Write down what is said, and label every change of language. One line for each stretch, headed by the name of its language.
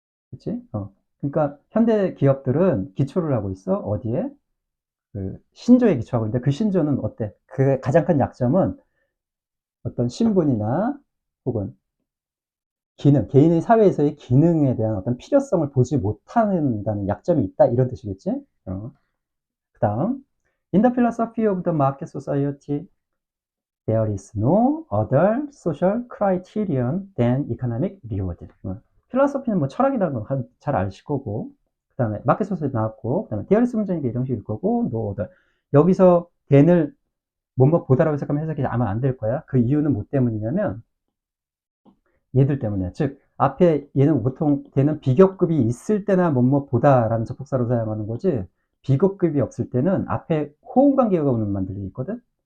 Korean: 됐지? 그러니까 현대 기업들은 기초를 하고 있어. 어디에? 그 신조에 기초하고 있는데 그 신조는 어때? 그 가장 큰 약점은 어떤 신분이나 혹은 기능, 개인의 사회에서의 기능에 대한 어떤 필요성을 보지 못한다는 약점이 있다 이런 뜻이겠지?
English: 그 다음 In the philosophy of the market society there is no other social criterion than economic reward.
Korean: 필로소피는 뭐 철학이라는 건 잘 아실 거고, 그 다음에 마켓 소사이티 나왔고, 그 다음에 there is 문장이니까 이런 식일 거고, no other. 여기서 then을 뭐뭐 보다라고 해석하면 해석이 아마 안 될 거야. 그 이유는 뭐 때문이냐면 얘들 때문에. 즉 앞에 얘는 보통 걔는 비교급이 있을 때나 뭐뭐 보다라는 접속사로 사용하는 거지, 비교급이 없을 때는 앞에 호응 관계가 오는 들이 있거든.